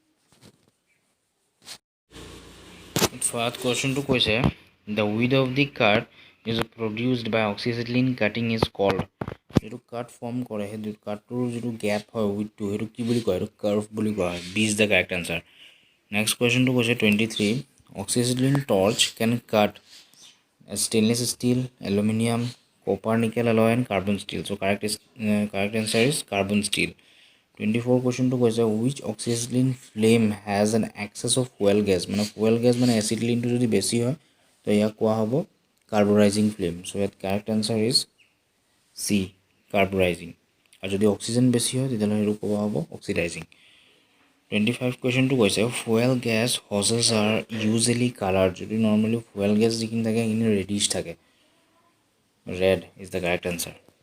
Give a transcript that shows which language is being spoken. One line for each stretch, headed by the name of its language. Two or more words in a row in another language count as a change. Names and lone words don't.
English: first questionটো কৈছে the width of the cut is produced by oxyacetylene cutting is called.
Assamese: যিটো
English: cut form
Assamese: কৰে সেই কাটটোৰ যিটো গেপ হয় উইথটো সেইটো কি বুলি কয়, সেইটো কাৰ্ভ বুলি কোৱা হয়।
English: B is the correct answer. next questionটো কৈছে 23 oxyacetylene torch can cut stainless steel, aluminum, copper, nickel alloy and carbon steel. So correct answer is carbon steel। 24 কুৱেশ্যনটো কৈছে which oxyacetylene flame has an excess of fuel gas, মানে fuel gas
Assamese: মানে এচিটিলিনটো যদি বেছি হয় তো ইয়াক কোৱা হ'ব
English: carbonizing flame.
Assamese: চ' ইয়াত
English: correct answer is C, carbonizing.
Assamese: আৰু যদি অক্সিজেন বেছি হয় তেতিয়াহ'লে সেইটো কোৱা হ'ব অক্সিডাইজিং।
English: 25 কুৱেশ্যনটো কৈছে fuel gas hoses are usually colour যদি normally fuel gas
Assamese: যিখিনি থাকে সেইখিনি
English: ৰেডিছ থাকে red is the correct answer